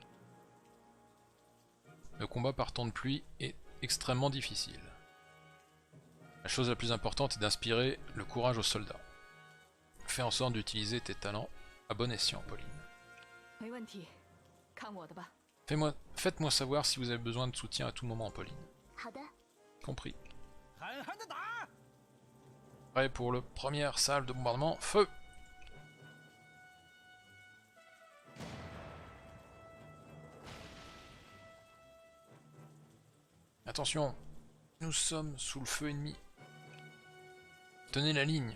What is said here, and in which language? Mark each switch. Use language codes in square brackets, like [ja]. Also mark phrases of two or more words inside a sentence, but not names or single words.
[fr] Le combat par temps de pluie est extrêmement difficile. La chose la plus importante est d'inspirer le courage aux soldats. Fais en sorte d'utiliser tes talents à bon escient, Pauline. Faites-moi savoir si vous avez besoin de soutien à tout moment, Pauline. [zh] 好的， [fr] Compris. [zh] 狠狠的打！ [fr] Prêt pour le première salve de bombardement. Feu! Attention, nous sommes sous le feu ennemi. Tenez la ligne.